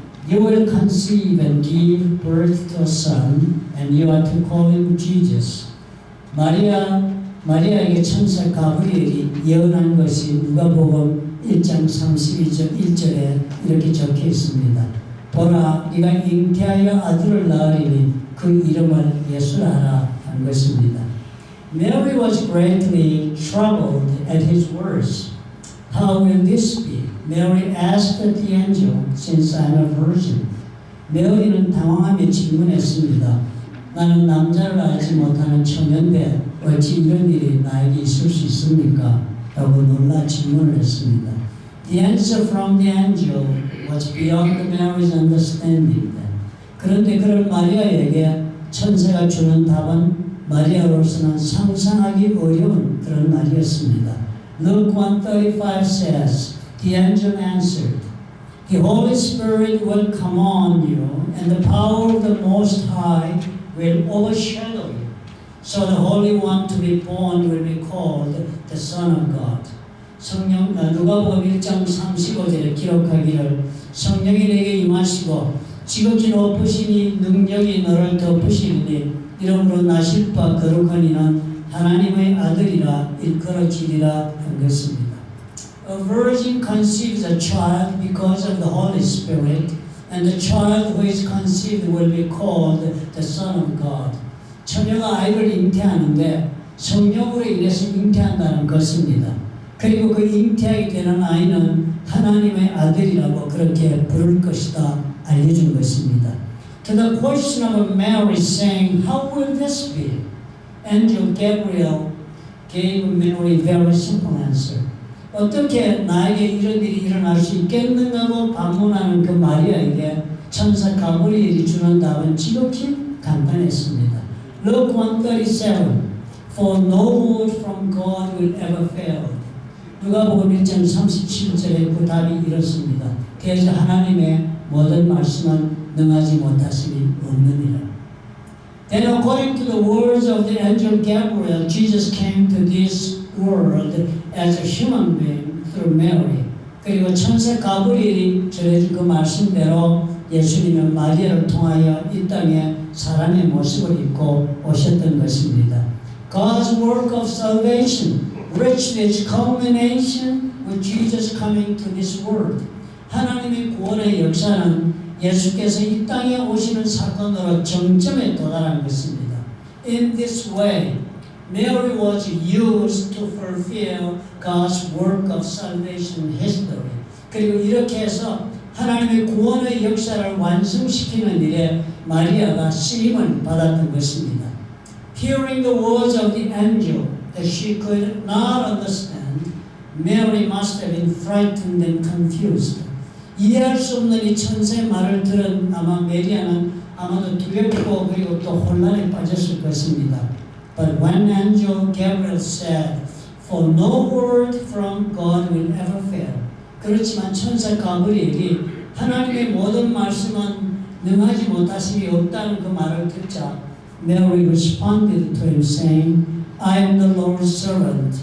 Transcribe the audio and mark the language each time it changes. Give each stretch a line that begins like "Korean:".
English: You will conceive and give birth to a son, and you are to call him Jesus.
Korean: 마리아에게 천사 가브리엘이 예언한 것이 누가복음 1장 32절 1절에 이렇게 적혀 있습니다. 보라, 네가 잉태하여 아들을 낳으리니 그 이름을 예수라 하라 한 것입니다.
English: Mary was greatly troubled at his words. How will this be? Mary asked the angel, since I am a virgin.
Korean: 메리는 당황하며 질문했습니다. 나는 남자를 알지 못하는 처녀인데 어찌 이런 일이 나에게 있을 수 있습니까? 라고 놀라 질문을 했습니다.
English: The answer from the angel was beyond Mary's understanding.
Korean: 그런데 그런 마리아에게 천사가 주는 답은 마리아로서는 상상하기 어려운 그런 말이었습니다.
English: Luke 1:35 says, The angel answered, The Holy Spirit will come on you, and the power of the Most High will overshadow you. So the Holy One to be born will be called the Son of God.
Korean: 누가복음 1장 35절에 기록하기를 성령이 내게 임하시고 지극히 높으시니 능력이 너를 덮으시리니 이름으로 나실 바 거룩한 이는 하나님의 아들이라 일컬어지리라 한 것입니다.
English: A virgin conceives a child because of the Holy Spirit, and the child who is conceived will be called the Son of God.
Korean: 처녀가 아이를 잉태하는데 성령으로 인해서 잉태한다는 것입니다. 그리고 그 잉태하게 되는 아이는 하나님의 아들이라고 그렇게 부를 것이다 알려준 것입니다.
English: To the question of Mary saying, How will this be? Angel Gabriel gave Mary a very simple answer.
Korean: 어떻게 나에게 이런 일이 일어날 수 있겠는가고 반문하는 그 마리아에게 천사 가브리엘이 주는 답은 지극히 간단했습니다.
English: Luke 1:37 For no word from God will ever fail.
Korean: 누가복음 1장 37절에 그 답이 이렇습니다. 대저 하나님의 모든 말씀은 능하지 못하심이 없느니라.
English: Then according to the words of the angel Gabriel, Jesus came to this world as a human being through Mary.
Korean: 그리고 천사 가브리엘이 전해준 그 말씀대로 예수님은 마리아를 통하여 이 땅에 사람의 모습을 입고 오셨던 것입니다.
English: God's work of salvation reached its culmination with Jesus coming to this world.
Korean: 하나님의 구원의 역사는 예수께서 이 땅에 오시는 사건으로 정점에 도달한 것입니다.
English: In this way, Mary was used to fulfill God's work of salvation history.
Korean: 그리고 이렇게 해서 하나님의 구원의 역사를 완성시키는 일에 마리아가 쓰임을 받았던 것입니다.
English: Hearing the words of the angel that she could not understand, Mary must have been frightened and confused.
Korean: 이해할 수 없는 이 천사의 말을 들은 아마 메리아는 아마도 두렵고 그리고 또 혼란에 빠졌을 것입니다.
English: But when angel Gabriel said, "For no word from God will ever fail."
Korean: 그렇지만 천사 가브리엘이 하나님의 모든 말씀은 능하지 못하심이 없다는 그 말을 듣자
English: Mary responded to him saying, "I am the Lord's servant.